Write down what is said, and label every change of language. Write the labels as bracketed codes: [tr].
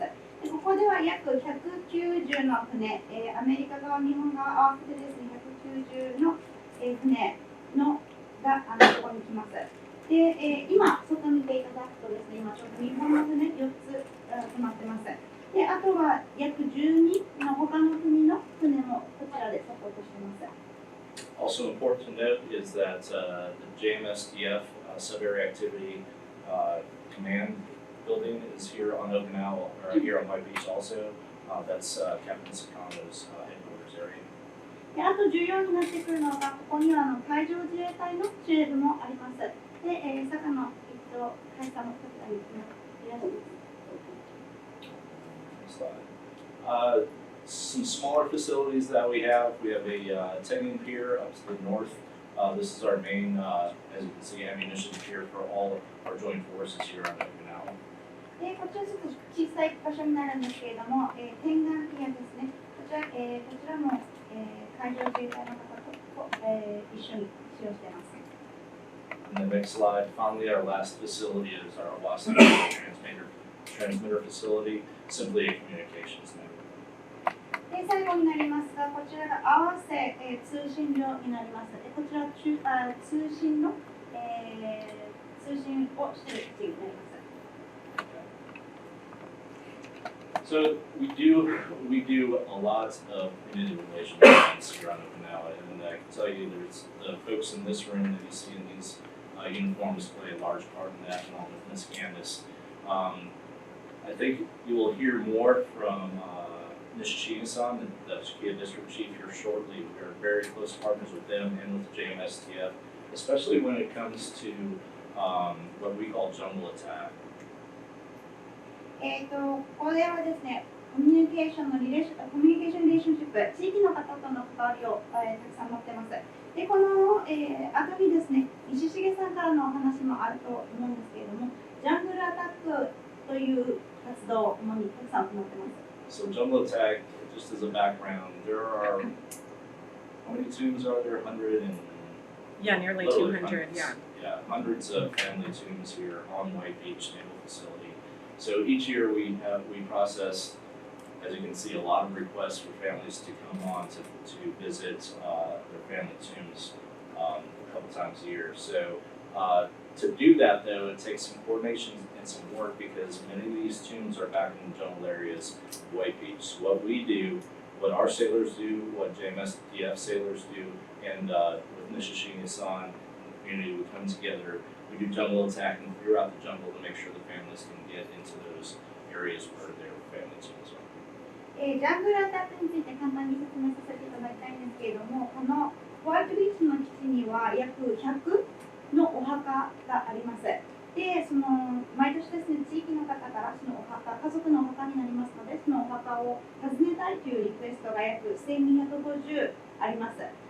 [ja] でここでは約190の船、アメリカ側、日本側合わせてですね、190の、船のがここに来ます。で、今、外見ていただくとですね、今ちょうど日本の船4つ止まってます。で、あとは約12の他の国の船もこちらでサポートしています。 [en] Also important to note is that the JMSDF sub-area activity command building is here on Okinawa, or here on White Beach also. That's Captain Sakano's headquarters area. [ja] であと重要になってくるのが、ここには海上自衛隊の司令部もあります。で、坂野大佐もこちらにいらっしゃいます。 [en] Some smaller facilities that we have a Tengan Pier up to the north. This is our main, as you can see, ammunition pier for all our joint forces here on Okinawa. [ja] でこちらちょっと小さい場所になるんですけれども、天眼ピアですね。こちらも、海上自衛隊の方と、一緒に使用しています。 [en] And the next slide, finally, our last facility is our Owasso transmitter facility, simply a communications network. [ja] で最後になりますが、こちらが合わせ、通信量になります。でこちら通信の、通信をしている基地になります。 [en] So we do a lot of community relations events here on Okinawa, and I can tell you there's the folks in this room that you see in these uniforms play a large part in that, along with Ms. Candace. I think you will hear more from Nishishina-san, the Chikia District Chief, here shortly. We are very close partners with them and with JMSTF, especially when it comes to what we call jungle attack. [ja] これはですね、コミュニケーションリレーションシップ、地域の方との関わりを、たくさん持ってます。で、この、後にですね、西重さんからのお話もあると思うんですけれども、ジャングルアタックという活動を主にたくさん行ってます。 [en] So jungle attack, just as a background, there are, how many tombs are there? 100 and... Yeah, nearly literally 200, hundreds. yeah. Yeah, hundreds of family tombs here on White Beach Naval Facility. So each year we process, as you can see, a lot of requests for families to come on to visit their family tombs a couple times a year. So to do that though, it takes some coordination and some work because many of these tombs are back in the jungle areas of White Beach. So what we do, what our sailors do, what JMSDF sailors do, and with Nishishina-san and the community, we come together. We do jungle attacking throughout the jungle to make sure the families can get into those areas where their family tombs are. [ja] ジャングルアタックについて簡単に説明させていただきたいんですけれども、このホワイトビーチの基地には約100のお墓があります。で、毎年ですね、地域の方からそのお墓、家族のお墓になりますので、そのお墓を訪ねたいというリクエストが約1250あります。